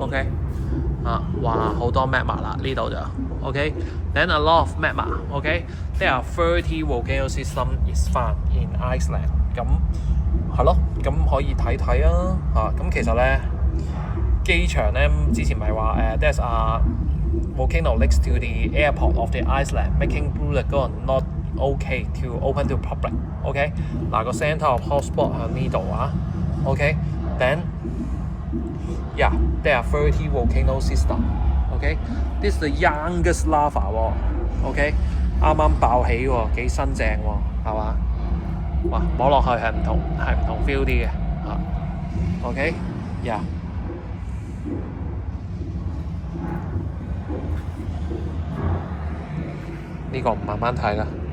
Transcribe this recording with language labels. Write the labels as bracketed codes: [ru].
[yue] OK， 啊，哇好多 magma 啦呢度就。 [en] OK, then a lot of magma. OK, there are 30 volcano system is found in Iceland. [yue] 咁係咯，咁可以睇睇啊嚇。咁其實咧機場咧之前咪話 [en] there's a volcano next to the airport of the Iceland, making Blue Lagoon not okay to open to public. OK， [yue] 嗱個 centre of hotspot 喺呢度啊。 [en] OK, then yeah, there are 30 volcano system. OK, this is the youngest lava 喎。 [yue] OK， 啱啱爆起喎，幾新淨喎，係嘛？哇，摸落去係唔同 feel 啲嘅嚇。OK， 呀、yeah ，呢個慢慢睇啦。